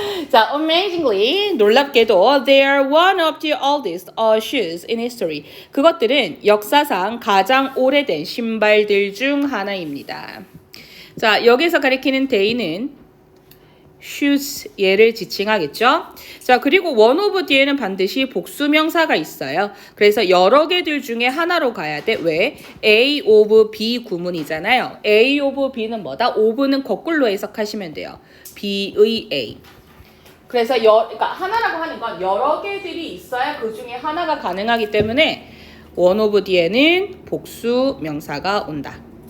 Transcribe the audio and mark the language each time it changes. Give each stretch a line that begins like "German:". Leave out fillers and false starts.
English: 자, amazingly
Korean: 놀랍게도
English: they are one of the oldest shoes in history.
Korean: 그것들은 역사상 가장 오래된 신발들 중 하나입니다. 자, 여기서 가리키는 they는 shoes 얘를 지칭하겠죠. 자, 그리고 one of 뒤에는 반드시 복수명사가 있어요. 그래서 여러 개들 중에 하나로 가야 돼. 왜? A of B 구문이잖아요. A of B는 뭐다? of는 거꾸로 해석하시면 돼요. B의 A. 그래서 그러니까 하나라고 하는 건 여러 개들이 있어야 그 중에 하나가 가능하기 때문에 one of 뒤에는 복수명사가 온다.